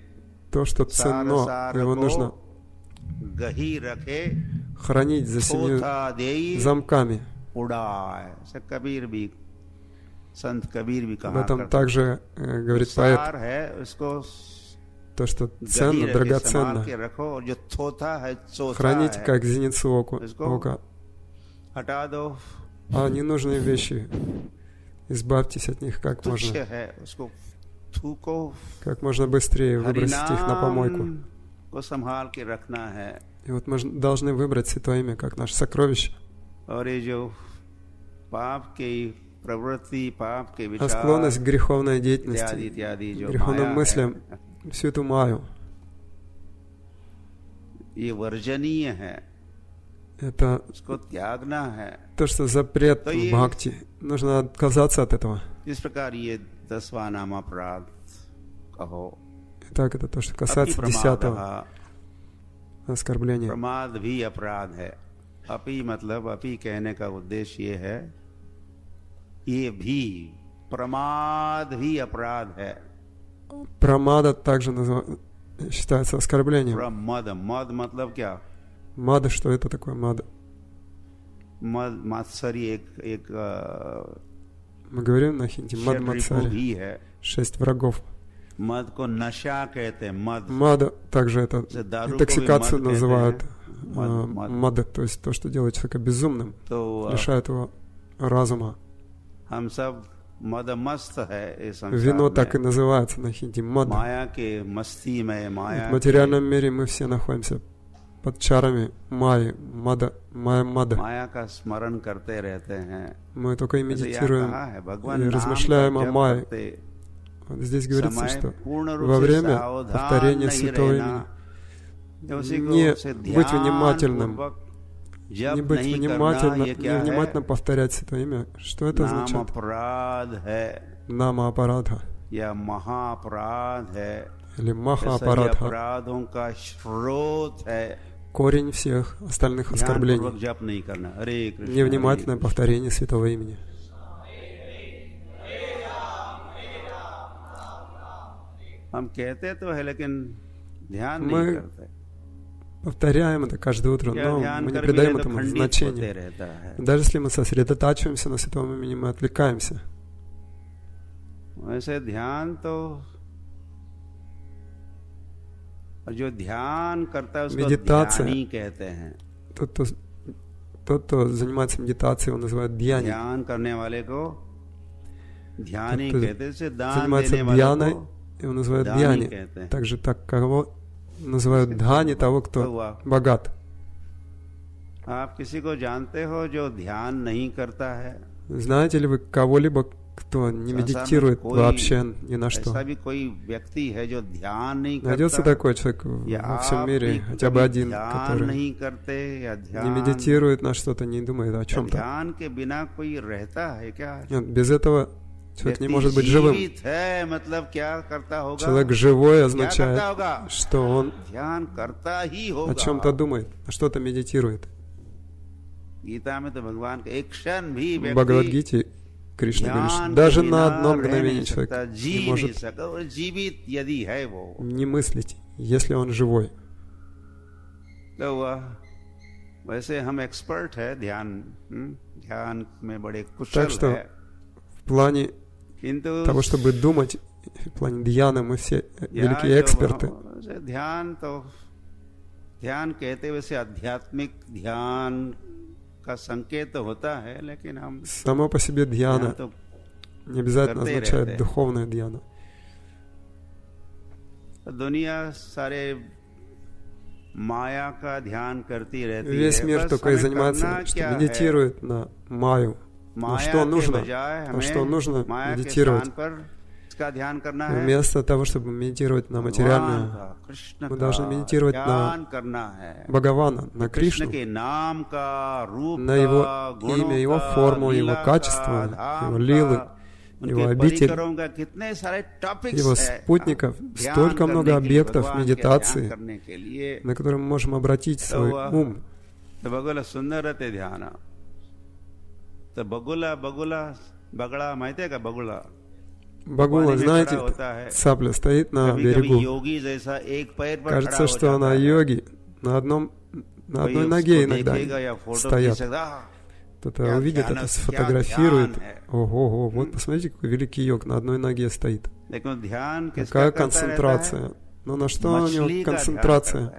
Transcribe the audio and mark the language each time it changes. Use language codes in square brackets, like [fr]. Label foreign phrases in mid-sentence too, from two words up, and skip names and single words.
[ru] То, что [hi] सार [ru] ценно, [hi] सार [ru] его [hi] को [ru] нужно [hi] गही रखे, [ru] хранить за 7 [hi] थोथा देई [ru] замками. [hi] उड़ाए। ऐसा कबीर भी, संत कबीर भी [ru] Об [hi] कहा [ru] этом [hi] करते [ru] также говорит [hi] हैं। [ru] поэт, [hi] सार है उसको [ru] то, что [hi] गही [ru] ценно, [hi] रखे, संभाल [ru] драгоценно. [hi] के रखो, और जो थोथा है चौथा [ru] Храните [hi] है, [ru] как зеницу ока. [hi] हटा दो। [ru] А ненужные вещи, избавьтесь от них как [hi] तुच्छ [ru] можно, [hi] है उसको थूको, [ru] как можно быстрее, выбросить их на помойку. [hi] हरिनाम को संभाल के रखना है। [ru] И вот мы должны выбрать Святое Имя как наше сокровище. [hi] और ये जो पाप की प्रवृत्ति, पाप के [ru] А [hi] विचार [ru] склонность к греховной [hi] इत्यादि [ru] деятельности, [hi] इत्यादि जो [ru] греховным [hi] माया [ru] мыслям, [hi] है, [ru] всю эту маю, [hi] ये वर्जनीय है, [ru] это [hi] उसको त्यागना है। [ru] то, что запрет То в есть- бхакти. Нужно отказаться от этого. [hi] इस प्रकार ये 10वां नाम अपराध कहो। [ru] Итак, это то, что [hi] अति [ru] касается 10-го [hi] प्रमाद, [ru] оскорбления. [hi] प्रमाद भी अपराध है। अपि मतलब अपि कहने का उद्देश्य ये है, ये भी प्रमाद भी अपराध है। [ru] Прамада также считается оскорблением. [hi] प्रमद, मद मतलब क्या? [ru] Мада, что это такое мада? [hi] मद मात्सरी एक [ru] Мы говорим на хинди мад [hi] षड्रिपु [ru] мацари, [hi] भी है। [ru] 6 врагов. [hi] मद को नशा कहते हैं। मद [ru] Мада также это [hi] जैसे दारू को भी [ru] интоксикацию [hi] मद कहते [ru] называют. [hi] हैं। मद। [ru] Мада, то есть то, что делает человека безумным, [hi] तो [ru] лишает его разума. [hi] हम सब मदमस्त है इस [ru] Вино [hi] संसार [ru] так и [hi] में। [ru] называется на хинди мада. [hi] माया के मस्ती में, माया [ru] В материальном мире мы все находимся под чарами майи, мада, мада. [hi] माया का स्मरण करते रहते हैं। [ru] Мы только [hi] जैसे यहाँ [ru] медитируем [hi] कहा है, भगवान [ru] и [hi] नाम [ru] размышляем [hi] का [ru] о [hi] जप [ru] Майе. [hi] करते [ru] Вот здесь говорится, [hi] समय [ru] что [hi] पूर्ण रूप [ru] во [hi] से [ru] время [hi] सावधान [ru] повторения [hi] नहीं [ru] Святого [hi] रहना, [ru] Имени [hi] उसी को [ru] не [hi] उसे [ru] быть внимательным, [hi] ध्यानपूर्वक [ru] не [hi] जप [ru] быть [hi] नहीं [ru] внимательно, [hi] करना, ये क्या है? [ru] невнимательно повторять Святое Имя. Что это [hi] नाम [ru] означает? [hi] अपराध है [ru] Нама аппаратха [hi] या महाअपराध है। [ru] или маха [hi] ये सभी [ru] аппаратха. [hi] अपराधों का स्रोत है। [ru] Корень всех остальных оскорблений. [hi] ध्यानपूर्वक जप नहीं करना। हरे कृष्ण। [ru] Невнимательное повторение Святого Имени. [hi] हम कहते तो है लेकिन ध्यान [ru] Мы [hi] नहीं करते। [ru] Повторяем это каждое утро, [hi] या [ru] но [hi] ध्यान [ru] мы не [hi] कर भी [ru] придаем [hi] ले तो [ru] этому [hi] खंडित होते [ru] значения. [hi] रहता है। [ru] Даже если мы сосредотачиваемся на Святом Имени, мы отвлекаемся. [hi] वैसे ध्यान तो, और जो ध्यान करता है उसको [ru] Медитация. [hi] ध्यानी कहते हैं। [ru] Тот, кто занимается медитацией, его называют дьяни. [hi] ध्यान करने वाले को ध्यानी [ru] Тот, кто [hi] कहते हैं। जैसे दान [ru] занимается [hi] देने वाले [ru] дьяной, [hi] को [ru] его называют [hi] दानी [ru] дьяни. [hi] कहते हैं। [ru] Также так, кого называют dhani, того, кто [hi] हुआ। [ru] богат. [hi] आप किसी को जानते हो जो ध्यान नहीं करता है? [ru] Знаете ли вы кого-либо, кто не медитирует вообще ни на что. [hi] ऐसा भी कोई व्यक्ति है जो ध्यान नहीं [ru] Найдется [hi] करता, [ru] такой человек [hi] या [ru] во всем [hi] आप [ru] мире, [hi] भी [ru] хотя бы [hi] कभी [ru] один, [hi] ध्यान [ru] который [hi] नहीं करते या [ru] не [hi] ध्यान [ru] медитирует на что-то, не думает о [hi] या [ru] чем-то. [hi] ध्यान के बिना कोई रहता है क्या? [ru] Нет, без этого человек не [hi] व्यक्ति [ru] может быть живым. [hi] जीवित है मतलब क्या करता होगा? [ru] Человек живой [hi] क्या करता [ru] означает, [hi] होगा? [ru] что он [hi] ध्यान करता ही [ru] о чем-то [hi] होगा। [ru] думает, на что-то медитирует. [hi] गीता में तो भगवान का एक क्षण भी [ru] В [hi] व्यक्ति [ru] Бхагавад-гите Кришна говорит, что [hi] ध्यान के [ru] даже на [hi] बिना [ru] одно [hi] रह [ru] мгновение [hi] नहीं [ru] человек [hi] सकता, [ru] не [hi] जी नहीं [ru] может [hi] सकता। और जीवित यदि है वो [ru] не мыслить, если он живой. [hi] तो वह वैसे हम एक्सपर्ट है ध्यान में बड़े कुशल [ru] Так что [hi] है, [ru] в плане [hi] किंतु [ru] того, чтобы думать, в плане дьяны мы все [hi] यहाँ [ru] великие [hi] जो [ru] эксперты. [hi] वैसे ध्यान कहते वैसे आध्यात्मिक ध्यान का संकेत तो होता है, लेकिन हम [ru] Само по себе [hi] ध्यान [ru] дьяна [hi] तो [ru] не обязательно [hi] करते ही [ru] означает [hi] रहते हैं। [ru] духовная дьяна. [hi] दुनिया सारे माया का ध्यान करती रहती [ru] Весь [hi] है, [ru] мир [hi] बस [ru] только и [hi] हमें [ru] занимается, [hi] करना [ru] что [hi] क्या है? [ru] медитирует на Майю. Но [hi] माया [ru] что [hi] के [ru] нужно? [hi] बजाय [ru] То, что [hi] हमें [ru] нужно [hi] माया के [ru] медитировать. [hi] स्थान पर इसका ध्यान करना है, [ru] Вместо того, чтобы медитировать на [hi] भगवान [ru] материальную, [hi] का, कृष्ण [ru] мы [hi] का [ru] должны медитировать [hi] ध्यान [ru] на [hi] करना है, [ru] Бхагавана, на [hi] कृष्ण [ru] Кришну, [hi] के नाम का, रूप [ru] на [hi] का, [ru] его [hi] गुणों [ru] имя, его [hi] का, [ru] форму, [hi] लीला [ru] его [hi] का, [ru] качество, [hi] धाम [ru] его лилы, [hi] का, [ru] его [hi] उनके [ru] обитель, [hi] परिकरों का, कितने सारे टॉपिक्स [ru] его [hi] है [ru] спутников, [hi] ध्यान [ru] столько [hi] करने [ru] много [hi] के लिए, [ru] объектов [hi] भगवान के ध्यान [ru] медитации, [hi] करने के लिए। [ru] на которые мы можем обратить свой ум. [hi] तो बगुला सुंदर रहते ध्यान, तो बगुला बगुला बगड़ा माहिती है का बगुला [ru] Багула, знаете, цапля стоит на берегу. [hi] योगी जैसा एक पैर पर [ru] Кажется, что она йоги на одной ноге иногда стоят. Кто-то увидит это, сфотографирует. Ого, вот посмотрите, какой великий йог на одной ноге стоит. Какая концентрация. Но на что у него концентрация?